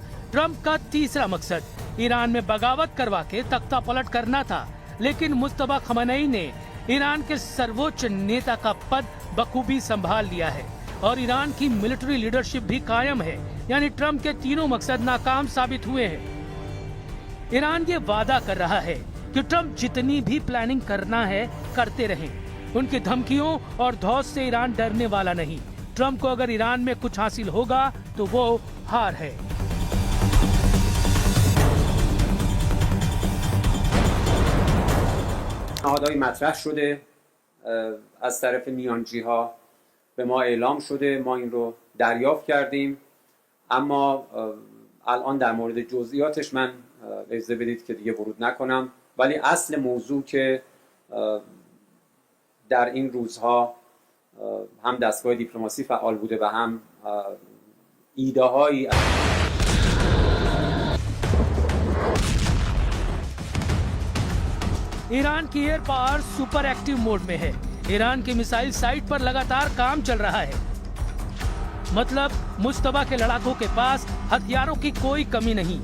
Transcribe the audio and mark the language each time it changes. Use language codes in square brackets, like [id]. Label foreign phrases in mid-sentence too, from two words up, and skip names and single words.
[hi] ट्रंप का तीसरा मकसद ईरान में बगावत करवा के तख्ता पलट करना था, लेकिन मुस्तबा खमनई ने ईरान के सर्वोच्च नेता का पद बखूबी संभाल लिया है और ईरान की [en] military leadership [hi] भी कायम है, यानी ट्रंप के तीनों मकसद नाकाम साबित हुए हैं। ईरान ये वादा कर रहा है कि ट्रंप जितनी भी प्लानिंग करना है करते रहें, उनकी धमकियों और धौस से ईरान डरने वाला नहीं। ट्रंप को अगर ईरान में कुछ हासिल होगा तो वो हार है। [fa] نهادهای مطرح شده از طرف میانجی‌ها به ما اعلام شده، ما این رو دریافت کردیم، اما الان در مورد جزئیاتش من اجازه بدید که دیگه ورود نکنم، ولی اصل موضوع که در این روزها هم دستگاه دیپلماسی فعال بوده و هم ایده‌هایی [hi] ईरान की [en] air power super active mode [hi] में है। ईरान की मिसाइल साइट पर लगातार काम चल रहा है, मतलब मुस्तबा के लड़ाकों के पास हथियारों की कोई कमी नहीं।